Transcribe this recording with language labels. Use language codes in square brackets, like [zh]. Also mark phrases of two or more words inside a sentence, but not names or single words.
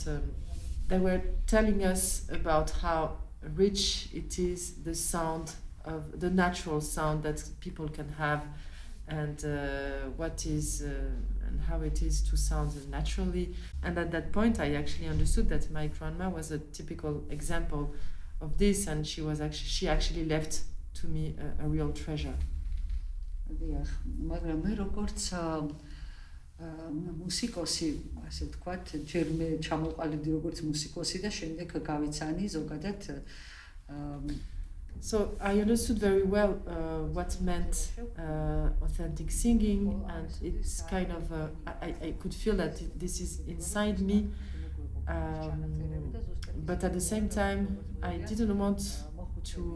[en] They were telling us about how rich it is, the sound of the natural sound that people can have, and what is and how it is to sound naturally. And at that point, I actually understood that my grandma was a typical example of this, and she actually left to me a real treasure. [ka] მუსიკოსი, ასე ვთქვათ, ჯერ მე ჩამოყალიბდი როგორც მუსიკოსი და შემდეგ გავიცანი ზოგადად. [en] So I understood very well what meant authentic singing, and it's kind of I could feel that this is inside me, but at the same time I didn't want to.